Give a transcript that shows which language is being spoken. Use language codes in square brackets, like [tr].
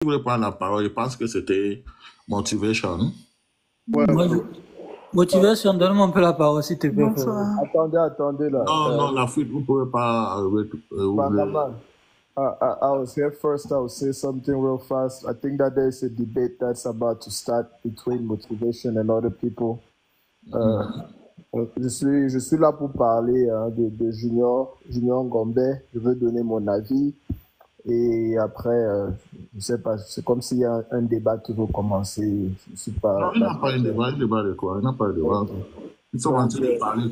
[fr] Je voulais prendre la parole. Je pense que c'était Motivation. Ouais, Moi, motivation, donne-moi un peu la parole, s'il te plaît, frérot. Bonsoir. attendez là. Non, non, l'Afrique, vous ne pouvez pas ouvrir. [en] Bangaman, I was here first. I'll say something real fast. I think that there's a debate that's about to start between motivation and other people. [fr] Je suis là pour parler de Junior Gombe. Je veux donner mon avis. Et après, je sais pas, c'est comme s'il y a un débat qui veut commencer. Je suis pas. Non, il n'y a pas un débat. Un débat de quoi? Il n'y a pas de débat. Ils sont en train de parler.